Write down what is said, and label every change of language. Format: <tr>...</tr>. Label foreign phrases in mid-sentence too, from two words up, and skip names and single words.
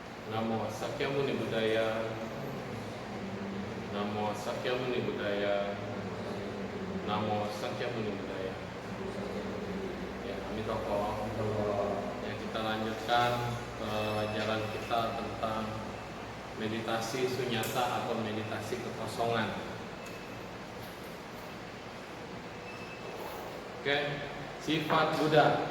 <pi>Namo Sakyamuni Buddhaya. Namo Sakyamuni Buddhaya. Namo Sakyamuni Buddhaya.</pi> <id>Ya, Amitofo. Ya, kita lanjutkan pelajaran kita tentang meditasi sunyata atau meditasi kekosongan. Oke, sifat Buddha.</id>